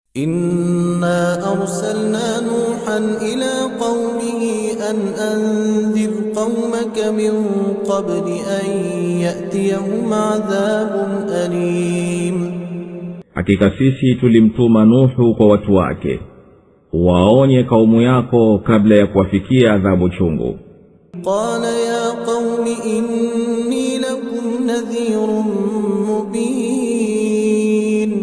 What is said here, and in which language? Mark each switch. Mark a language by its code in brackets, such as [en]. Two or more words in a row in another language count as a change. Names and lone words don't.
[ar] إنا أرسلنا نوحا إلى قومه أن أنذر قومك من قبل أن يأتيهم عذاب أليم. [sw] Hakika sisi tulimtuma Nuhu kwa watu wake, waonye kaumu yako kabla ya kuwafikia adhabu chungu. [ar] قال يا قوم إني لكم نذير مبين,